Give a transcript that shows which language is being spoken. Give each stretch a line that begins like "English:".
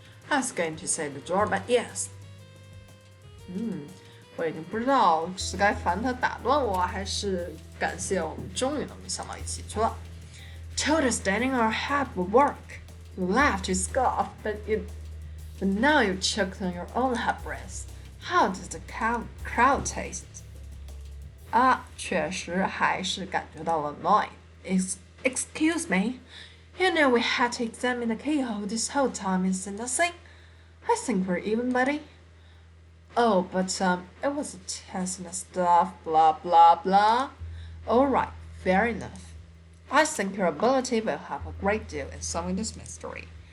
English: I was going to say the door, but yes.
Chinese: 我已经不知道是该烦他打断我，还是感谢我们终于能想到一起去了。
English: Told us standing on our head would work. You laughed, you scoffed, but now you choked on your own headrest. How does the crowd taste?
Chinese: 确实还是感觉到了 annoyed.
English: Excuse me, you know we had to examine the keyhole this whole time and see nothing. I think we're even, buddy. Oh, but it was a test and stuff, blah blah blah. All right, fair enough. I think your ability will help a great deal in solving this mystery.